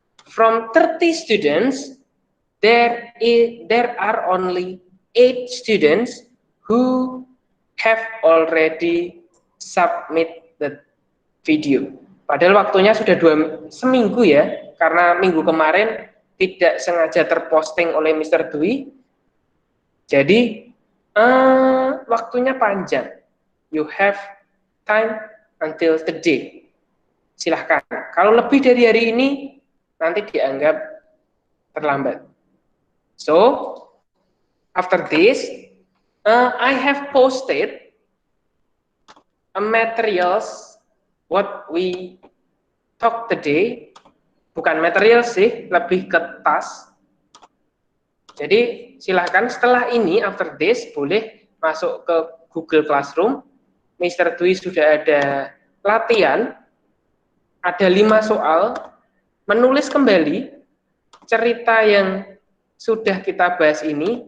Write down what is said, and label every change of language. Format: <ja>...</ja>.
<en>From 30 students, there are only 8 students who have already submit the video.</en> <id>Padahal waktunya sudah seminggu ya, karena minggu kemarin tidak sengaja terposting oleh Mr. Dwi. Jadi waktunya panjang.</id> <en>You have time until today.</en> <id>Silahkan. Kalau lebih dari hari ini, nanti dianggap terlambat.</id> <en>So, after this, I have posted a materials what we talk today.</en> <id>Bukan material sih, lebih ke tas. Jadi silahkan setelah ini,</id> <en>after this,</en> <id>boleh masuk ke Google Classroom. Mr. Dwi sudah ada latihan, ada 5 soal, menulis kembali cerita yang sudah kita bahas ini.</id>